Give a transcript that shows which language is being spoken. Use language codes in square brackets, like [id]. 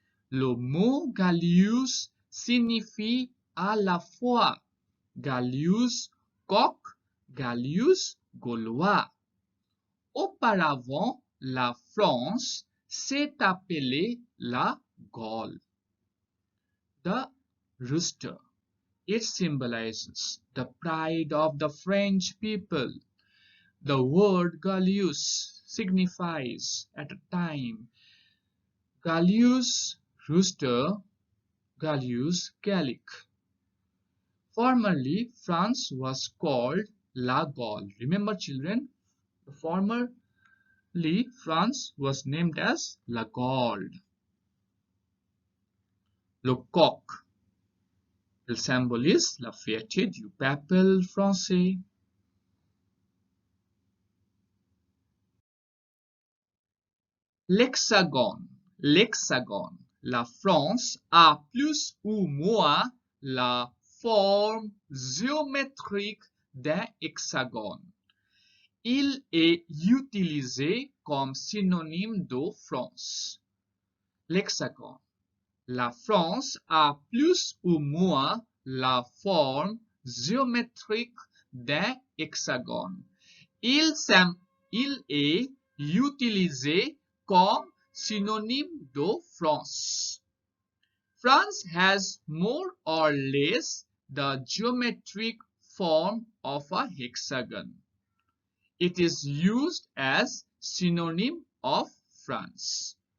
[fr] Le mot Gallius signifie à la fois Gallius, coq, Gallius, gaulois. Auparavant, la France s'est appelée la Gaule. [en] The rooster. It symbolizes the pride of the French people. The word Gallius signifies at a time Gallius rooster, Gallius Gallic. Formerly, France was called La Gaule. Remember, children, formerly France was named as La Gaule. [fr] Le coq. Le symbolise la fierté du peuple français. L'hexagone. L'hexagone. La France a plus ou moins la forme géométrique d'un hexagone. Il est utilisé comme synonyme de France. L'hexagone. La France a plus ou moins la forme géométrique d'un hexagone. Il est utilisé comme synonyme de France. [en] France has more or less the geometric form of a hexagon. It is used as synonym of France.